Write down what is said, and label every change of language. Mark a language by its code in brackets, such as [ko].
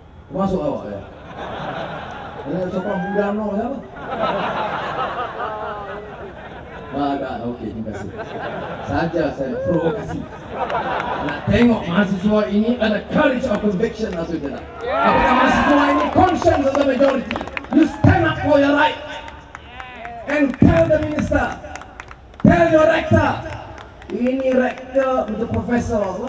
[ms] Masuk awak ya? Ini sokong muda UMNO siapa? Tak, okey, terima kasih. Saja saya provokasi. Nak tengok mahasiswa ini ada [en] courage of conviction [ms] atau tidak. Apakah mahasiswa ini [en] conscience of the majority? You stand up for your right and tell the minister, tell your rector. [ms] Ini rector untuk profesor apa?